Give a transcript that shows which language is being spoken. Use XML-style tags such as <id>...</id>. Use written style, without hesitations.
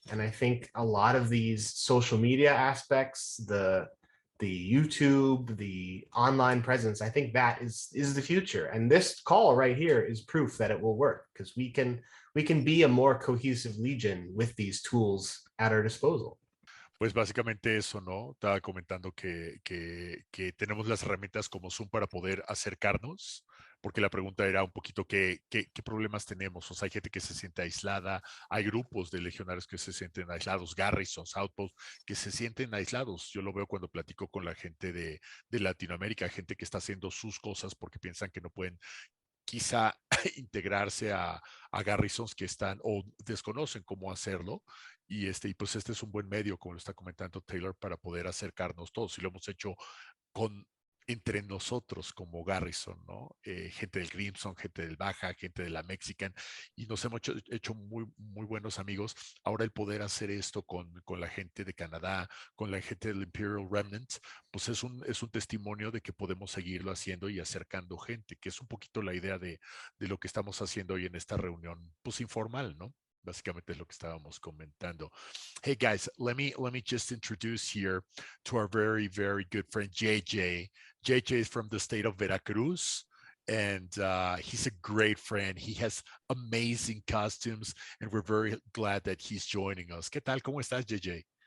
<en>And I think a lot of these social media aspects, the YouTube, the online presence, I think that is the future. And this call right here is proof that it will work, because we can be a more cohesive Legion with these tools at our disposal.</en> <es>Pues básicamente eso, ¿no? Estaba comentando que tenemos las herramientas como Zoom para poder acercarnos, porque la pregunta era un poquito qué problemas tenemos. O sea, hay gente que se siente aislada, hay grupos de legionarios que se sienten aislados, garrisons, outposts, que se sienten aislados. Yo lo veo cuando platico con la gente de Latinoamérica, gente que está haciendo sus cosas porque piensan que no pueden quizá integrarse a garrisons que están o desconocen cómo hacerlo. Y pues este es un buen medio, como lo está comentando Taylor, para poder acercarnos todos. Y lo hemos hecho entre nosotros como Garrison, ¿no? Gente del Crimson, gente del Baja, gente de la Mexican, y nos hemos hecho muy, muy buenos amigos. Ahora el poder hacer esto con la gente de Canadá, con la gente del Imperial Remnant, pues es un testimonio de que podemos seguirlo haciendo y acercando gente, que es un poquito la idea de lo que estamos haciendo hoy en esta reunión, pues informal, ¿no? Básicamente es lo que estábamos comentando.</es> <en>Hey guys, let me just introduce here to our very, very good friend JJ. JJ is from the state of Veracruz, and he's a great friend. He has amazing costumes, and we're very glad that he's joining us. ¿Qué tal? ¿Cómo estás, JJ?</en>